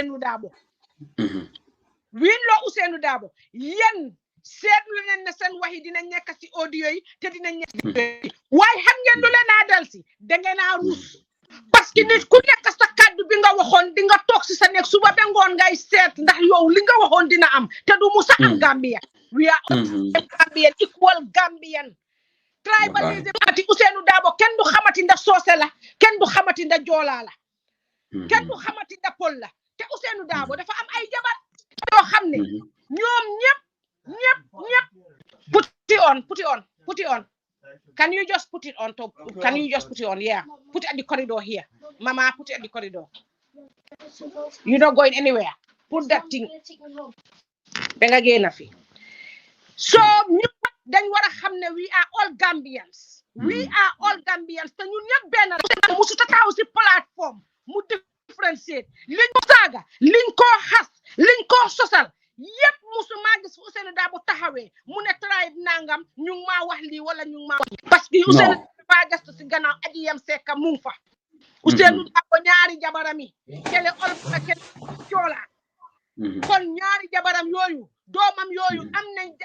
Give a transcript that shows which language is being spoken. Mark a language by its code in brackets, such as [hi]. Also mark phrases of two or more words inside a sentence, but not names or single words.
[wo] Ousseynou Dabo yéen seetlu leen ne seen wax yi dina nekk si audio yi te dina nekk waaye xam ngeen lu leen a dal si da ngeen a ruus [fr] parce que [wo] nit ku nekk sa kàddu bi nga waxoon di nga toog si sa nekk suba ba ngoon ngay seet ndax yow li nga waxoon dina am te du musa am Gambia [en] we are Gambian equal Gambian tribalism [wo] ati Ousseynou Dabo kenn du xamati ndax soose la kenn du xamati ndax joolaa la kenn du xamati ndax pol la te Ousseynou Dabo dafa am ay jabar yoo xam ne ñoom ñëpp [en] put it on can you just put it on top yeah put it at the corridor here mama put it at the corridor you're not going anywhere put that thing [wo] ba nga génn fi so ñëpp dañ war a xam ne [en] we are all Gambians [wo] te ñun ñëpp benn la musu taxaw si plateforme mu differentiate liñ ko saaga liñ ko xas liñ ko sosal yëpp musu maa gis Ousseynou Dabo taxawee mu ne tribe nangam ñu ngi maa wax lii wala ñu ngi maa wax [fr] parce que [wo] Ousseynou Dabo gastu si gannaaw aji yam sekka mu ngi fa Ousseynou Dabo ñaari jabarami kele olof la kele joola kon ñaari jabaram yooyu doomam yooyu am nañ